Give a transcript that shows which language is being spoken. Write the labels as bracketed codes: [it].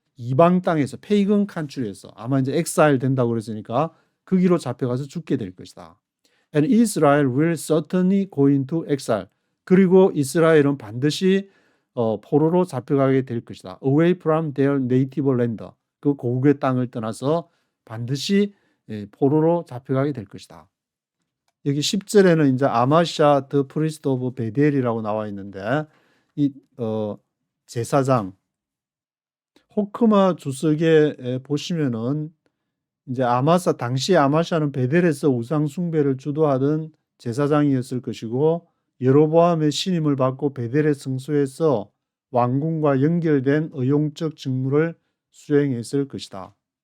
[ko] 이방 땅에서 페이건 칸츄리에서 아마 이제 엑사일 된다고 그랬으니까 거기로 잡혀가서 죽게 될 것이다. [en] And Israel will certainly go into exile. [ko] 그리고 이스라엘은 반드시 포로로 잡혀가게 될 것이다. [en] Away from their native land. [ko] 그 고국의 땅을 떠나서 반드시 포로로 잡혀가게 될 것이다. 여기 10절에는 이제 아마샤 [en] the priest of [ko] 베델이라고 나와 있는데 이 제사장 호크마 주석에 보시면은 이제 당시 아마샤는 베델에서 우상 숭배를 주도하던 제사장이었을 것이고 여로보암의 신임을 받고 베델의 성소에서 왕궁과 연결된 의용적 직무를 수행했을 것이다.